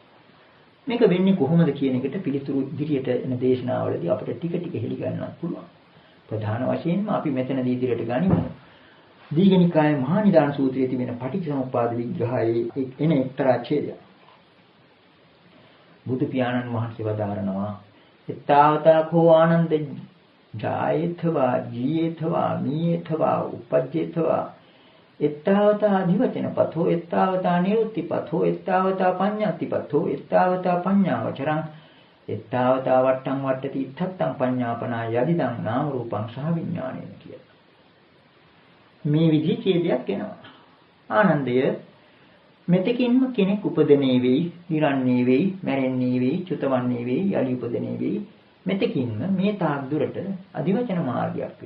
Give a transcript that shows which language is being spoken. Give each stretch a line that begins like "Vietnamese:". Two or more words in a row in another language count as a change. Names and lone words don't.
Sinhala: මේක වෙන්නේ කොහොමද කියන එකට පිළිතුරු ඉදිරියට එන දේශනාවලදී අපිට ටික ටික හෙළි ගන්නවත් පුළුවන්. ප්‍රධාන වශයෙන්ම අපි මෙතනදී ඉදිරියට ගනිමු. දීඝනිකායේ මහා නිදාන සූත්‍රයේ තිබෙන පටිච්චසමුප්පාද විග්‍රහයේ එන එක්තරා ඡේදයක්. බුදු පියාණන් වහන්සේ වදාරනවා
Pali: එත්තාවතා කෝ ආනන්ද ජායේතවා ජීයේතවා මීයේතවා උපජ්ජේතවා එත්තාවතා අධිවචනපතෝ එත්තාවතා නිරුත්තිපතෝ එත්තාවතා පඤ්ඤාතිපතෝ එත්තාවතා පඤ්ඤාවචරං එත්තාවතා වට්ටං වට්ටති ඉත්තත්තං පඤ්ඤාපනා යදිදං නාම රූපං සහ විඥානේන කියලා.
Sinhala: මේ විදිහේ ඡේදයක් එනවා. ආනන්දය මෙතකින්ම කෙනෙක් උපදනේ වෙයි, නිරන්නේ වෙයි, මැරෙන්නේ වෙයි, චුතවන්නේ වෙයි, යලි උපදනේ වෙයි. මෙතකින්ම මේ තාක් දුරට අධිවචන මාර්ගයක් වේ.